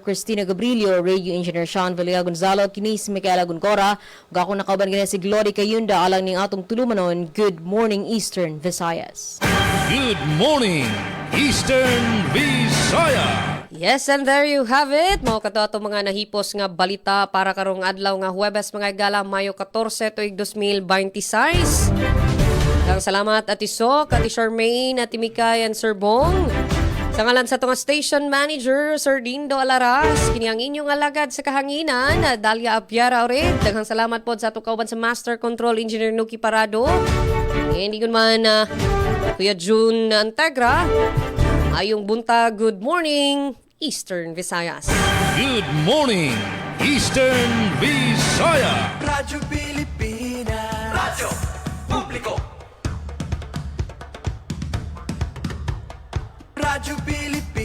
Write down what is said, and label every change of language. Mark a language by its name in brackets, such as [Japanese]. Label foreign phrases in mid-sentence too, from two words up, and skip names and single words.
[Cebuano] Cristina Gabrilio, [English] radio engineer [Cebuano] Sean Villa Gonzalo, kini si Micaela Guncora, ug ako nakauban ganyan si Glory Kayunda alang ning atong tulumanon. [English] Good morning Eastern Visayas. Good morning, Eastern Visayas. Yes, and there you have it. [Cebuano] Mao kato ato mga nahipos nga balita para karong adlaw nga Huwebes mga igala Mayo 14 tuig 2026. Ang salamat Ati Sok, Ati Charmaine, Ati Mikay, and Sir Bong. Sa ngalan sa itong [English] station manager, [Cebuano] Sir Dindo Alaras, kini ang inyong alagad sa kahanginan, Dalia Apiara ulit. Daghang salamat po sa itong kauban sa Master Control Engineer Nuki Parado. [Filipino] Hindi ko man Kuya June Antegra. [Cebuano] Ayong bunta, [English] good morning, Eastern Visayas. Good morning, Eastern Visayas. Radyo Pilipinas. Radyo Publiko. Radyo Pilipinas.